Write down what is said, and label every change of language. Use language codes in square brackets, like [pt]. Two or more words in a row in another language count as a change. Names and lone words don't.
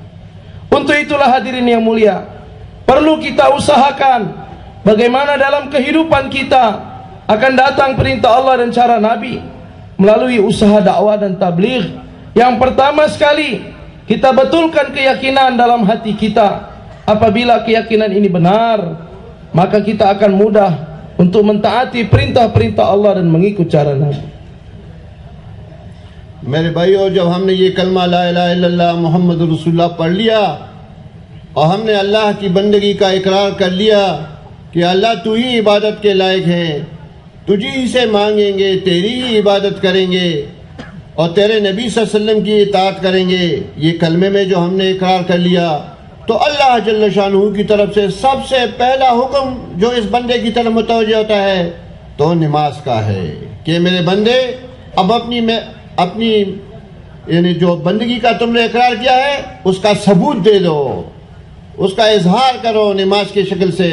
[ms] Untuk itulah hadirin yang mulia, perlu kita usahakan bagaimana dalam kehidupan kita akan datang perintah Allah dan cara Nabi melalui usaha dakwah dan tabligh. Yang pertama sekali, kita betulkan keyakinan dalam hati kita. Apabila keyakinan ini benar, maka kita akan mudah untuk mentaati perintah-perintah Allah dan mengikut cara Nabi. [ur] میرے بھائیو، جب ہم نے یہ کلمہ [ar] لا الہ الا اللہ محمد رسول اللہ [ur] پڑھ لیا اور ہم نے اللہ کی بندگی کا اقرار کر لیا کہ اللہ تو ہی عبادت کے لائق ہے، تجھی سے مانگیں گے، تیری ہی عبادت کریں گے اور تیرے نبی [ar] صلی اللہ علیہ وسلم [ur] کی اطاعت کریں گے، یہ کلمے میں جو ہم نے اقرار کر لیا، تو اللہ [ar] جل شانہ [ur] کی طرف سے سب سے پہلا حکم جو اس بندے کی طرف متوجہ ہوتا ہے تو نماز کا ہے کہ میرے بندے اب اپنی یعنی جو بندگی کا تم نے اقرار کیا ہے اس کا ثبوت دے دو، اس کا اظہار کرو نماز کی شکل سے.